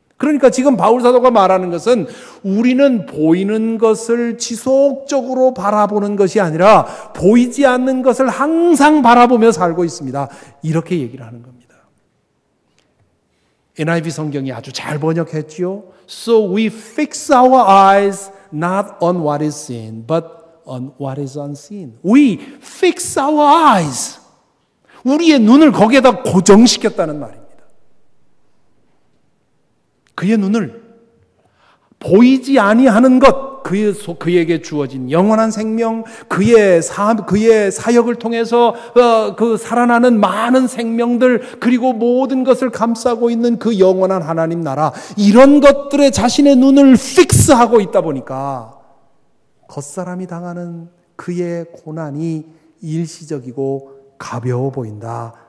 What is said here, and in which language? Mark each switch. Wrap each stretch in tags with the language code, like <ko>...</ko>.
<ko>그러니까 지금 바울 사도가 말하는 것은 우리는 보이는 것을 지속적으로 바라보는 것이 아니라 보이지 않는 것을 항상 바라보며 살고 있습니다. 이렇게 얘기를 하는 겁니다. NIV 성경이 아주 잘 번역했지요.</ko> <en>So we fix our eyes not on what is seen, but on what is unseen. We fix our eyes.</en> <ko>우리의 눈을 거기에다 고정시켰다는 말입니다. 그의 눈을 보이지 아니하는 것, 그에게 주어진 영원한 생명, 그의 사역을 통해서 그 살아나는 많은 생명들, 그리고 모든 것을 감싸고 있는 그 영원한 하나님 나라, 이런 것들에 자신의 눈을 픽스하고 있다 보니까 겉사람이 당하는 그의 고난이 일시적이고 가벼워 보인다.</ko>